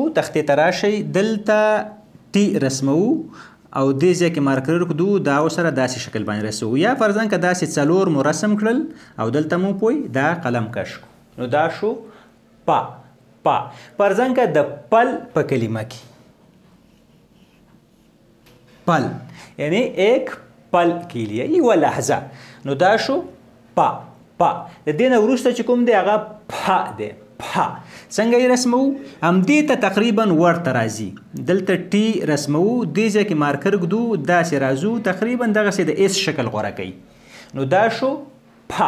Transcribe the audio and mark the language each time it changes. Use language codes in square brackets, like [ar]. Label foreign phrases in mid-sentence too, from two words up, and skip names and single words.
[ps] تختې ته راشئ، دلته ټي رسمو او دې ځای کې مارکر کړو، دا سره داسې شکل باندې رسمو، یا فرضاً که داسې څلور مو رسم کړل او دلته مو پوی دا قلم کش کو، نو دا شو پ. فرضاً که د پل په کلمه کې پل یعنی [ur] ایک پل کے لیے [ps] یوه لحظه، نو دا شو پ. د دې نه وروسته چې کوم دی هغه پ دی. څنګه یې رسمو؟ همدې ته تقریبا ورته راځي، دلته ټي رسمو، دې ځای کې مارکر ږدو، داسې راځو، تقریبا دغسې د اس شکل غوره کوي، نو دا شو پ.